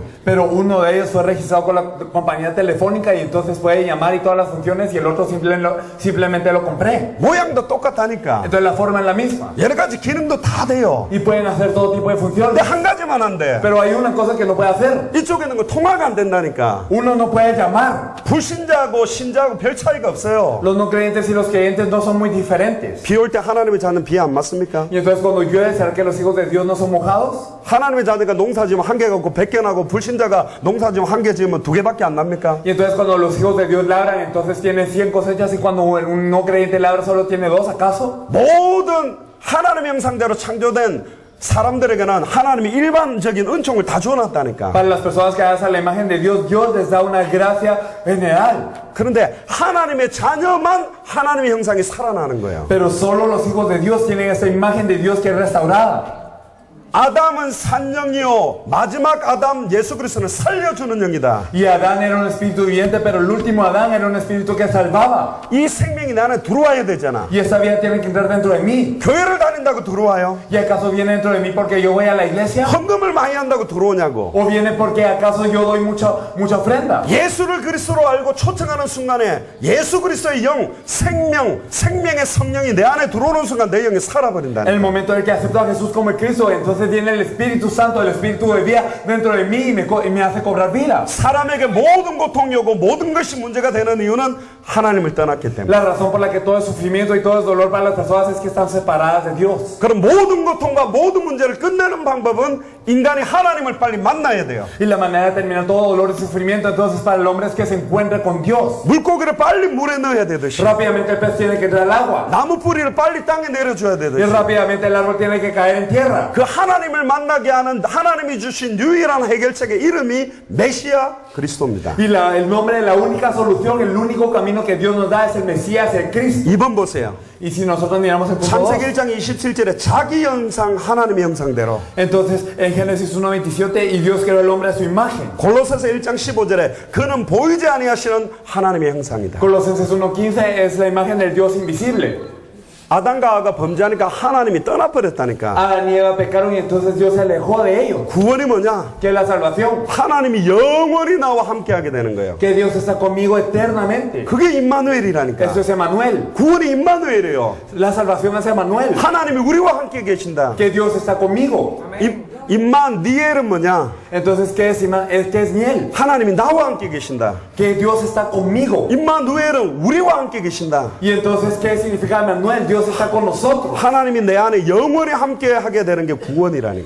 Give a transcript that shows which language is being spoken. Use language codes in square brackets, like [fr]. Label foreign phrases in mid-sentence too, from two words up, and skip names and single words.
[es] Pero uno de ellos fue registrado con la compañía telefónica y entonces puede llamar y todas las funciones y el otro simplemente lo compré. [ko] 모양도 똑같다니까. [es] Entonces la forma es la misma. [ko] 여러 가지 기능도 다 돼요. [es] Y pueden hacer todo tipo de [ko] 근데 [es] funciones. [ko] 한 가지만 안 돼. [es] Pero hay una cosa que no puede hacer. [ko] 이쪽에 있는 거 통화가 안 된다니까. [es] Uno no puede llamar. [ko] 불신자하고 신자하고 별 차이가 없어요. [es] Los no creyentes y los creyentes no son muy diferentes. [ko] 비 올 때 하나님의 자는 비 안 맞습니까? [es] Y entonces cuando llueve, ¿será que los hijos de Dios no son mojados? [ko] 하나님의 자녀가 농사 지으면 한 개 갖고 100개 나고 불신자가 농사 지으면 한 개 지으면 두 개밖에 안 납니까? [es] Y entonces cuando los hijos de Dios labran, entonces tienen 100 cosechas y cuando un no creyente labra solo tiene 2, ¿acaso? [ko] 모든 하나님의 형상대로 창조된 사람들에게는 하나님이 일반적인 은총을 다 주어놨다니까. [es] Para las personas que hacen la imagen de Dios, Dios les da una gracia general. [ko] 그런데 하나님의 자녀만 하나님의 형상이 살아나는 거예요. [es] Pero solo los hijos de Dios tienen esa imagen de Dios que es restaurada. [ko] 아담은 산영이요 마지막 아담 예수 그리스도는 살려주는 영이다. [es] Y Adán era un espíritu viviente, pero el último Adán era un espíritu que salvaba. [ko] 이 생명이 내 안에 들어와야 되잖아. [es] Y esa vida tiene que entrar dentro de mí. [ko] 교회를 다닌다고 들어와요? [es] ¿Y acaso viene dentro de mí porque yo voy a la iglesia? [ko] 헌금을 많이 한다고 들어오냐고. [es] ¿O viene porque acaso yo doy mucha ofrenda? [ko] 예수를 그리스도로 알고 초청하는 순간에 예수 그리스도의 영, 생명의 성령이 내 안에 들어오는 순간 내 영이 살아버린다. [es] En el momento en el que acepto a Jesús como el Cristo, entonces viene el Espíritu Santo, el Espíritu de vida dentro de mí y me hace cobrar vida. [ko] 사람에게 모든 고통이 오고 모든 것이 문제가 되는 이유는 하나님을 떠났기 때문에. [es] La razón por la que todo el sufrimiento y todo el dolor para las personas es que están separadas de Dios. [ko] 그럼 모든 고통과 모든 문제를 끝내는 방법은 인간이 하나님을 빨리 만나야 돼요. [es] Y la manera de terminar todo dolor y sufrimiento entonces para el hombre es que se encuentre con Dios. [ko] 물고기를 빨리 물에 넣어야 되듯이 [es] Rápidamente el pez tiene que entrar al agua. [ko] 나무 뿌리를 빨리 땅에 내려줘야 [es] Y [ko] 되듯이 [es] rápidamente el árbol tiene que caer en tierra. [ko] 그 하나님을 만나게 하는 하나님이 주신 유일한 해결책의 이름이 메시아 그리스도입니다. [es] Y el nombre de la única solución, el único camino que Dios nos da es el Mesías, el Cristo. [ko] 2번 보세요. [es] Y si nosotros miramos el punto 2, [ko] 창세기 1장 27절에 자기 형상 하나님의 형상대로 [es] entonces en Génesis 1:27 y Dios creó el hombre a su imagen. [ko] 골로새서 1장 15절에 그는 보이지 아니하시는 하나님의 형상이다. [es] Colosenses 1:15 es la imagen del Dios invisible. [ko] 아담과 하와가 범죄하니까 하나님이 떠나버렸다니까. [es] Adán y Eva pecaron y entonces Dios se alejó de ellos. [ko] 구원이 뭐냐? [es] ¿Qué es la salvación? [ko] 하나님이 영원히 나와 함께하게 되는 거예요. [es] Que Dios está conmigo eternamente. [ko] 그게 임마누엘이라니까. [es] Eso es Emmanuel. [ko] 구원이 임마누엘이에요. [es] La salvación es Emmanuel. [ko] 하나님이 우리와 함께 계신다. [es] Que Dios está conmigo. [ko] 임마니엘은 뭐냐? [es] Entonces, ¿qué es Niel? [ko] 하나님이 나와 함께 계신다. [es] Que Dios está conmigo. [ko] 임마누엘은 우리와 함께 계신다. [es] Y entonces, ¿qué significa Emmanuel? Dios está con nosotros. [ko] 하나님이 내 안에 영원히 함께 하게 되는 게 구원이라니까.